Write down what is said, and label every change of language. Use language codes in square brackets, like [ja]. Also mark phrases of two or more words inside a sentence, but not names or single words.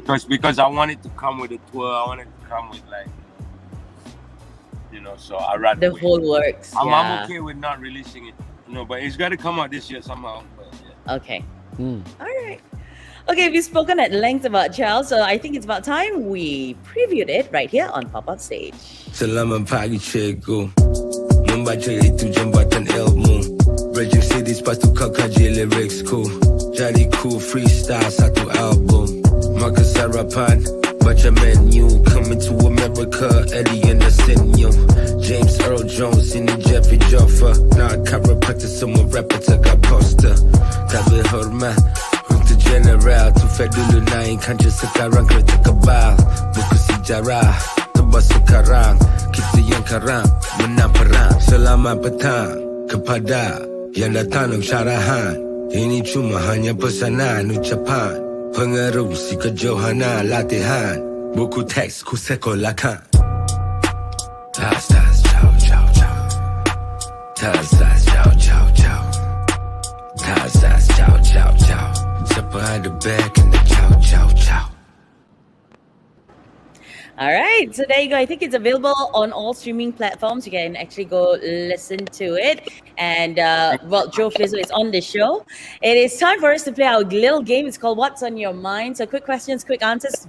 [en] because I wanted to come with a tour. I wanted to come with like, you know. So I rather the whole works. I'm okay with not releasing it, you know. But it's got to come out this year somehow. But Okay. Hmm. All right. Okay, we've spoken at length about Chow, so I think it's about time we previewed it right here on Pop-Up Stage. [ms] Selamat pagi cikgu, membaca itu jembatan ilmu. [en] Bridging cities [ms] lepas tu kau kaji liriksku. Jadiku freestyle satu album. Makan sarapan, baca menu. [en] Coming to America, Eddie and the Sinew. James Earl Jones, [ms] ini Jeffrey Joffa. Nak chiropractor, semua rapper tegak poster. Tak berhormat untuk general. Tu fed dulu naik kancah, sekarang kereta kebal. Buku sejarah tebas sekarang, kita yang karang menang perang. Selamat petang kepada yang datang untuk syarahan. Ini cuma hanya pesanan ucapan. Pengerusi kejohanan latihan. Buku teks ku sekolahkan. Tas tas ciao ciao ciao. Tas tas ciao ciao ciao. Tas tas ciao ciao ciao. Siapa ada [en] back in the ciao ciao ciao. All right, so there you go. I think it's available on all streaming platforms. You can actually go listen to it. And, Joe Flizzow is on the show. It is time for us to play our little game. It's called What's on Your Mind? So quick questions, quick answers.